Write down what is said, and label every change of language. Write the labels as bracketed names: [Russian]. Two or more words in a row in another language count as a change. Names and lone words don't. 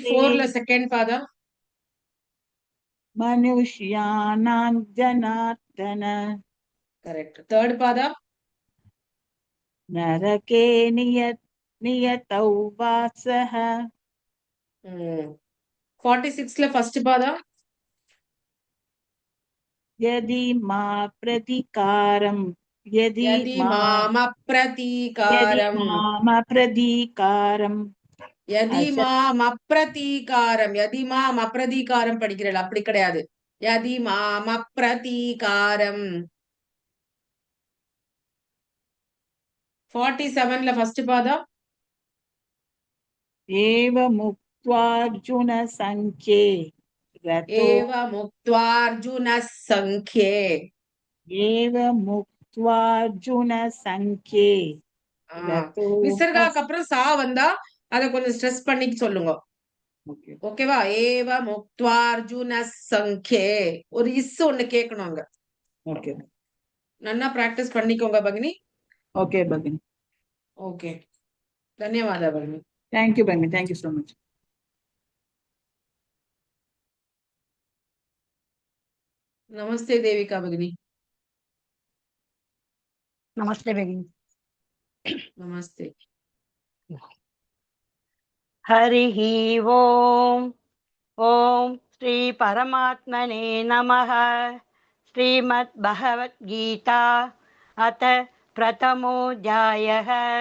[Tamil] 44ல செகண்ட் பாதா [Sanskrit] मनुष्याणां जनार्दन [Tamil] கரெக்ட் தேர்ட் பாதா [Sanskrit] नरके नियतौ वासः [Tamil] 46ல ஃபர்ஸ்ட் பாதா [Sanskrit] यदि मा प्रतिकारं यदि यदि माम यदि प्रतीकारम माम प्रतीकारं यदि अस माम अप्रतीकारम यदि माम अप्रतीकारम [Tamil] படிக்கிறேன் அப்படி கிடையாது [Sanskrit] यदि माम अप्रतीकारम [Tamil] 47ல ஃபர்ஸ்ட் பாதா [Sanskrit] एव मुक्त्वार्जुन संख्ये रतो एव मुक्त्वार्जुन संख्ये एव मुक्त्वार्जुन संख्ये रतो [Tamil] விசர்காக்கு அப்புறம் சா வந்தா அத கொஞ்சம் ஸ்ட்ரெஸ் பண்ணி சொல்லுங்க [English] ओके [Tamil] ஓகேவா [Sanskrit] एव मुक्त्वार्जुन संख्ये [Tamil] ஒரு இஸ் ஒண்ணு கேட்கணும் அங்க [English] ओके [Tamil] நல்லா பிராக்டிஸ் பண்ணிக்கோங்க பகினி [Hindi] ओके भगिनी ओके धन्यवाद भगिनी [English] thank you bhagini thank you so much [Hindi] नमस्ते देविका भगिनी नमस्ते भगिनी नमस्ते [Sanskrit] हरिः ओम् ॐ श्री परमात्मने नमः श्रीमद्भगवद्गीता अथ प्रथमोऽध्यायः